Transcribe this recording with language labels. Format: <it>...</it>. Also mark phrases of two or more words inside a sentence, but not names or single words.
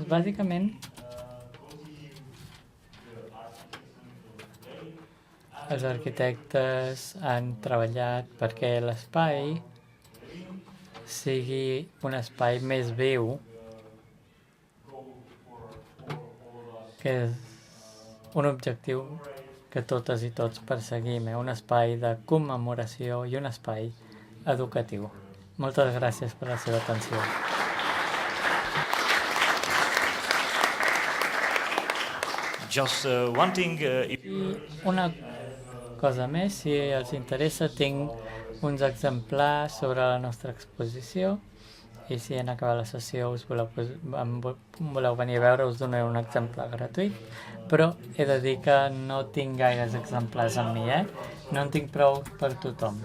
<ca>Bàsicament, els arquitectes han treballat perquè l'espai sigui un espai més viu, que és un objectiu que totes i tots perseguim, un espai de commemoració i un espai educatiu. Moltes gràcies per la seva atenció.</ca> <en>Just one thing,</en> <ca>Una cosa més, si els interessa, tinc uns exemplars sobre la nostra exposició i si en acabar la sessió voleu venir a veure, us donaré un exemplar gratuït, però he de dir que no tinc gaires exemplars amb mi, no en tinc prou per tothom.</ca>